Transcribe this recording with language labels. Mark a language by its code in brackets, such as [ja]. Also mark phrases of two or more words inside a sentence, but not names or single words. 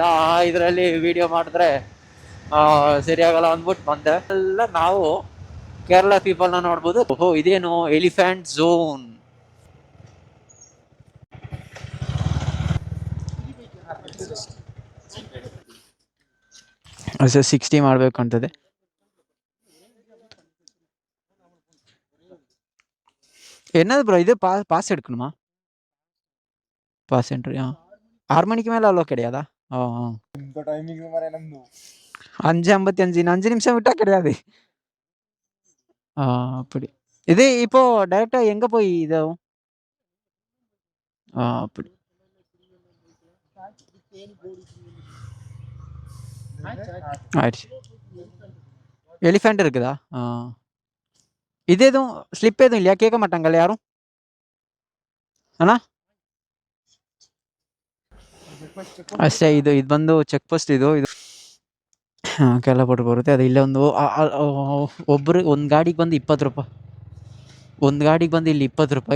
[kn] ಇದರಲ್ಲಿ ವಿಡಿಯೋ ಮಾಡಿದ್ರೆ ಸರಿಯಾಗಲ್ಲ ಅಂದ್ಬಿಟ್ಟು ಬಂದೆ. ಎಲ್ಲ ನಾವು ಕೇರಳ ಪೀಪಲ್ನ ನೋಡ್ಬೋದು. ಓಹೋ, ಇದೇನು [en] elephant zone. [kn] ಅಷ್ಟೇ 60 ಮಾಡಬೇಕು ಅಂತದೆ. [ta] என்னது ப்ரோ இது? பாஸ் எடுக்கணுமா? [en] pass entry [ta] 6 மணிக்கு மேலே அவ்வளோ கிடையாதா? இந்த டைமிங் மாதிரி நம்பு 5:55 இன்னும் 5 நிமிஷம் விட்டா கிடையாது. அப்படி. இது இப்போ டைரக்டா எங்க போய் இதாகும்? அப்படி. ஆயிடுச்சு. எலிஃபென்ட் இருக்குதா? இது எதுவும் ஸ்லிப் எதுவும் இல்லையா? கேட்க மாட்டாங்கல்ல யாரும்? [kn] ಅಣ್ಣ ಅಷ್ಟೇ. ಇದು ಬಂದು [en] check post. [kn] ಇದು ಕೆಳಪಟ್ಟು ಬರುತ್ತೆ. ಅದು ಇಲ್ಲೇ ಒಂದು ಒಬ್ಬರು ಒಂದು ಗಾಡಿಗೆ ಬಂದು 20 ರೂಪಾಯಿ. ಒಂದು ಗಾಡಿಗೆ ಬಂದು ಇಲ್ಲಿ 20 ರೂಪಾಯಿ.